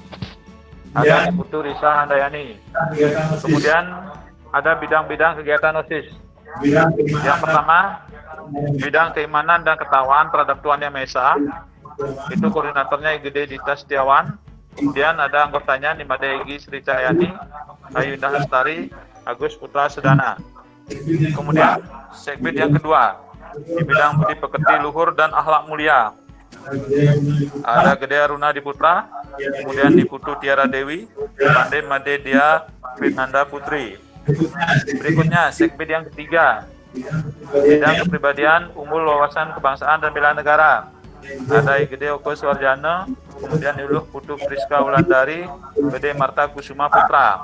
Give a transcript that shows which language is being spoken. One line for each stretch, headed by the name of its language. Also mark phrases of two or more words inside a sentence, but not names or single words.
Indonesian: Ada Putu Risa Handayani. Kemudian ada bidang-bidang kegiatan OSIS. Yang pertama, bidang keimanan dan ketakwaan terhadap Tuhan Yang Maha Esa. Itu koordinatornya IGD Dita Setiawan. Kemudian ada anggotanya Nimade Egi Sri Cahyani, Ayu Indah Lestari, Agus Putra Sedana. Kemudian sekbid yang kedua, di bidang budi pekerti luhur dan akhlak mulia, ada Gede Aruna Diputra, kemudian Diputu Tiara Dewi, Made Made Dia Fitnanda Putri. Berikutnya sekbid yang ketiga, bidang kepribadian, umul, wawasan kebangsaan dan bela negara, ada Gede Oko Suwarjana, kemudian Iluh Putu Priska Wulandari, Gede Marta Kusuma Putra.